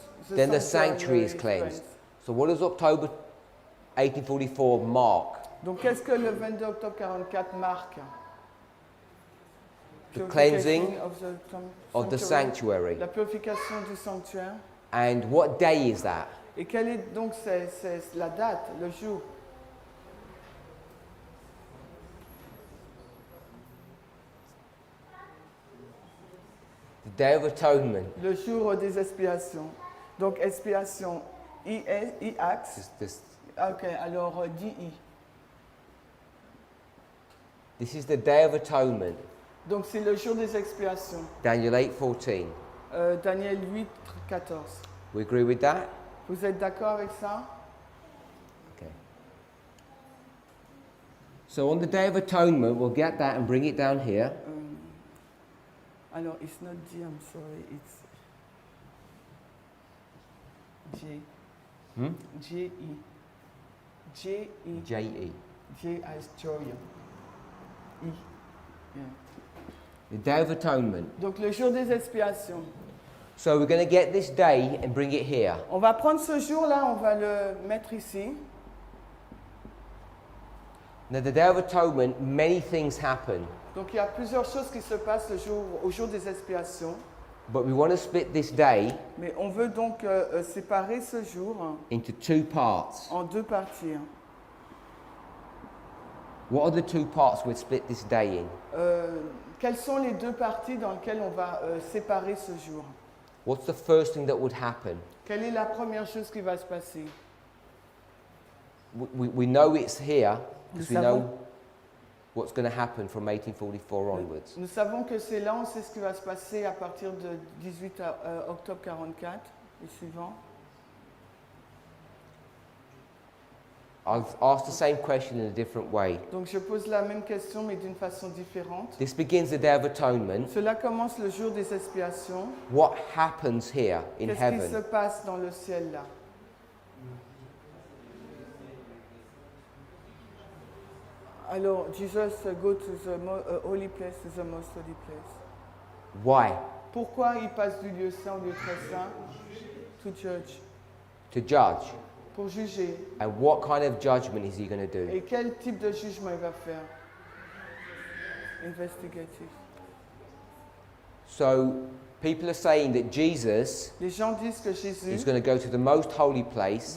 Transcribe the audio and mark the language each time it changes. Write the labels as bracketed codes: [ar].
[en] Then the sanctuary is cleansed. So what does October 1844 mark? [fr] Donc qu'est-ce que le 22 octobre 44 marque? [en] The cleansing of of the sanctuary. [fr] La purification du sanctuaire. [en] And what day is that? [fr] Et quelle est donc c'est la date, le jour? [en] The Day of Atonement. [fr] Le jour des expiations. Donc expiation, I-Ax. Ok, alors D-I. [en] This is the Day of Atonement. [fr] Donc c'est le jour des expiations. [en] Daniel 8:14. [fr] Daniel 8, 14. [en] We agree with that? [fr] Vous êtes d'accord avec ça? [en] Okay. So on the Day of Atonement, we'll get that and bring it down here. Alors, it's not G, I'm sorry, it's J. [fr] J-E. J-E. J-E. [en] J as joy. I. Yeah. The Day of Atonement. [fr] Donc, le jour des expiations. [en] So we're going to get this day and bring it here. [fr] On va prendre ce jour-là, on va le mettre ici. [en] Now the Day of Atonement, many things happen. [fr] Donc, il y a plusieurs choses qui se passent au jour des expiations. [en] But we want to split this day [fr] Mais on veut donc séparer ce jour [en] into two parts. [fr] en deux parties. [en] What are the two parts we'd split this day in? [fr] Quelles sont les deux parties dans lesquelles on va séparer ce jour? [en] What's the first thing that would happen? [fr] Quelle est la première chose qui va se passer? [en] We know it's here because we [fr] Nous savons- [en] know what's going to happen from 1844 onwards. [fr] Nous savons que c'est là, on sait ce qui va se passer à partir de 18 octobre 44 et suivant. [en] I'll ask the same question in a different way. [fr] Donc je pose la même question mais d'une façon différente. [en] This begins the Day of Atonement. [fr] Cela commence le jour des expiations. [en] What happens here in [fr] Qu'est-ce qui se [en] heaven? [fr] passe dans le ciel là? [en] Alors, Jesus go to the holy place, to the most holy place. Why? [fr] Pourquoi il passe du lieu saint au lieu très saint? [en] To judge. To judge. [fr] Pour juger. [en] And what kind of judgment is he going to do? [fr] Et quel type de jugement il va faire? Investigative. [en] So people are saying that Jesus [fr] Les gens disent que [en] is [fr] Jésus [en] going to go to the most holy place